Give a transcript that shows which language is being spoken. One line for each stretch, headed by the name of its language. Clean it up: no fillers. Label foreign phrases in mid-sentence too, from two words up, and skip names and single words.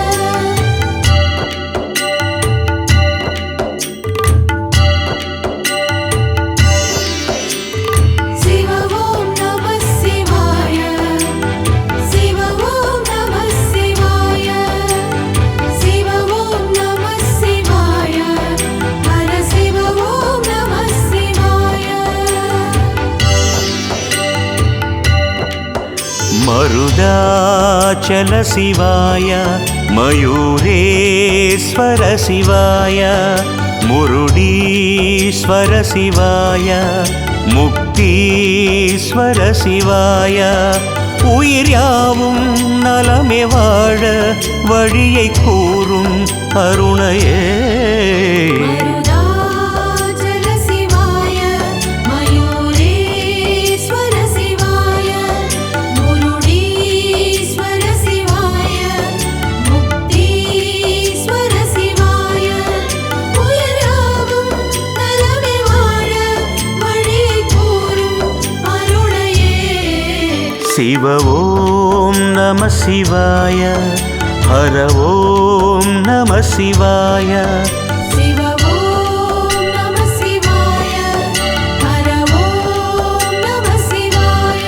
Sanskrit: சிவ ஓம் நம சிவாய சிவ ஓம் நம சிவாய சிவ ஓம் நம சிவாய ஹர சிவ ஓம் நம சிவாய महिषाचल शिवाय मयूरेश्वर शिवाय मुरुडीश्वर शिवाय मुक्तीश्वर शिवाय
Tamil: உயிர் யாவும் நலமே வாழ வழியை கூறும் அருணையே
Sanskrit: மருதாச்சல சிவாய மயூரேஸ்வர சிவாய முருடீஸ்வர சிவாய முக்தீஸ்வர சிவாய
Tamil: உயிர் யாவும் நலமே வாழ வழியை கூறும் அருணையே
Sanskrit: शिव ॐ नमः शिवाय हर ॐ नमः शिवाय शिव ॐ नमः शिवाय हर ॐ नमः शिवाय